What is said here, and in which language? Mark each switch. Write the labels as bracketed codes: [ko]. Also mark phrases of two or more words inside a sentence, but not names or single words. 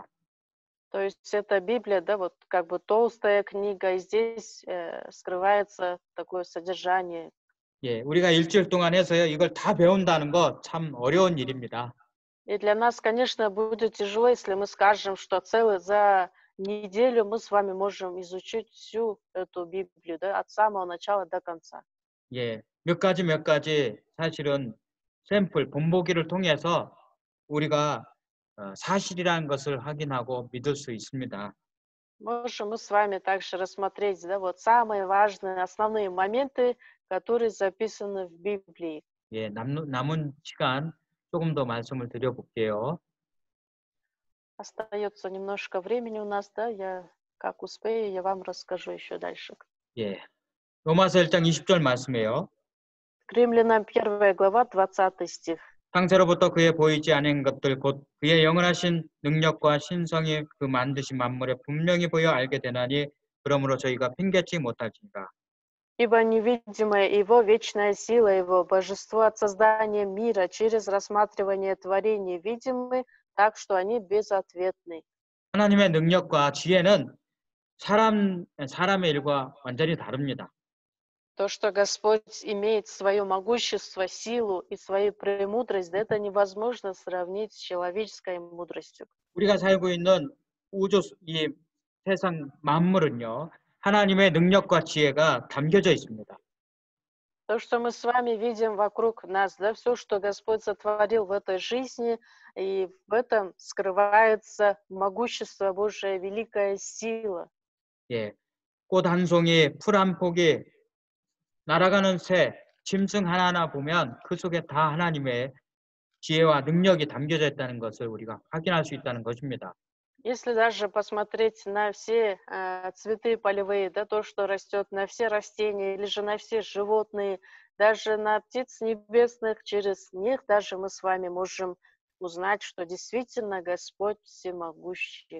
[ru] То есть это Библия, да, вот как бы толстая книга, и здесь скрывается такое содержание. [ko] 예, 우리가 일주일 동안 해서요, 이걸 다 배운다는 거 참 어려운 일입니다. [ru] И для нас, конечно, будет тяжело, если мы скажем, что за неделю мы с вами можем изучить всю эту Библию, да, от самого начала до конца. [ko] 예, 몇 가지 사실은 샘플, 본보기를 통해서 우리가 사실이라는 것을 확인하고 믿을 수 있습니다. [ru] Можем мы с вами также рассмотреть, да, вот самые важные, основные моменты, которые записаны в Библии. [ko] 예, 남은 시간 조금 더 말씀을 드려볼게요. [ru] Остается немножко времени у нас, да, я как успею, я вам расскажу еще дальше. [ko] 예, 로마서 1장 20절 말씀이에요. [ru] К Римлянам 1 глава, 20 стих. [ko] 창세로부터 그의 보이지 않은 것들 곧 그의 영원하신 능력과 신성이 그 만드신 만물에 분명히 보여 알게 되나니 그러므로 저희가 핑계치 못할지니라. [ru] Ибо невидимая Его, вечная сила Его, божество от создания мира через рассматривание творений видимы, так что они безответны. [ko] 하나님의 능력과 지혜는 사람의 일과 완전히 다릅니다. [ru] То, что Господь имеет свое могущество, силу и свою премудрость, да это невозможно сравнить с человеческой мудростью. [ko] 우리가 살고 있는 우주 이 세상 만물은요. 하나님의 능력과 지혜가 담겨져 있습니다. [ru] То, что мы с вами видим вокруг нас, да, все, что Господь сотворил в этой жизни, и в этом скрывается могущество Божие, великая сила. [ko] 예. 꽃 한 송이, 풀 한 폭이, 날아가는 새, 짐승 하나하나 보면 그 속에 다 하나님의 지혜와 능력이 담겨져 있다는 것을 우리가 확인할 수 있다는 것입니다. [ru] Если даже посмотреть на все цветы полевые, да, то, что растет, на все растения или же на все животные, даже на птиц небесных, через них даже мы с вами можем узнать, что действительно Господь всемогущий.